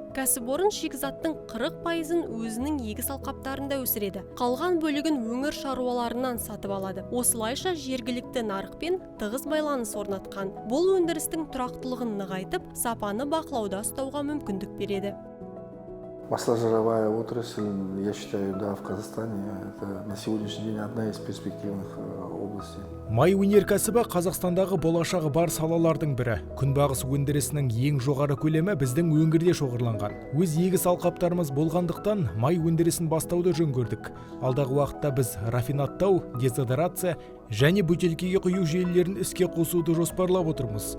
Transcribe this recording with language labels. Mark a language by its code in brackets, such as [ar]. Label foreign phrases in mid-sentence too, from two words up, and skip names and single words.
[kk] Кәсіпорын шикізаттың 40%-ын өзінің егіс алқаптарында өсіреді. Қалған бөлігін өңір шаруаларынан сатып алады. Осылайша жергілікті нарықпен тығыз байланыс орнатқан. Бұл өндірістің тұрақтылығын нығайтып, сапаны бақылауда ұстауға мүмкіндік береді. [ru] Масложировая отрасль, я считаю, да, в Казахстане это на сегодняшний день одна из перспективных областей. [kk] Май өнеркәсібі Қазақстандағы болашағы бар салалардың бірі. Күнбағыс өндірісінің ең жоғары көлемі біздің өңірде шоғырланған. Өз егіс алқаптарымыз болғандықтан май өндірісін бастауды жөн көрдік. Алдағы уақытта біз рафинаттау, дезодорация және бөтелкеге құю желілерін іске қосуды жоспарлап отырмыз.